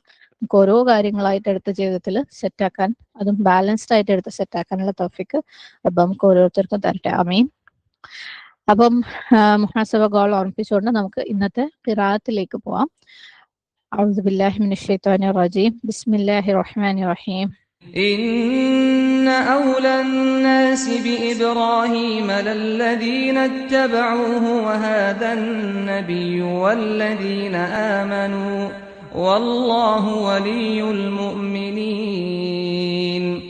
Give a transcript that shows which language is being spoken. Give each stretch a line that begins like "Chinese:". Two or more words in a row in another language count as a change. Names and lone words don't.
Malayalam: നമുക്ക് ഓരോ കാര്യങ്ങളായിട്ട് എടുത്ത ജീവിതത്തിൽ സെറ്റാക്കാൻ, അതും ബാലൻസ്ഡ് ആയിട്ട് എടുത്ത് സെറ്റാക്കാനുള്ള തൗഫീക്ക് അപ്പം നമുക്ക് ഓരോരുത്തർക്കും തരട്ടെ, ആമീൻ. അപ്പം മുഹാസബ ഗോൾ ഓർമ്മിപ്പിച്ചുകൊണ്ട് നമുക്ക് ഇന്നത്തെ ഖിറാഅത്തിലേക്ക് പോവാം.
Arabic: أعوذ بالله من الشيطان الرجيم. بسم الله الرحمن الرحيم. إن أولى الناس بإبراهيم للذين اتبعوه وهذا النبي والذين آمنوا والله ولي المؤمنين.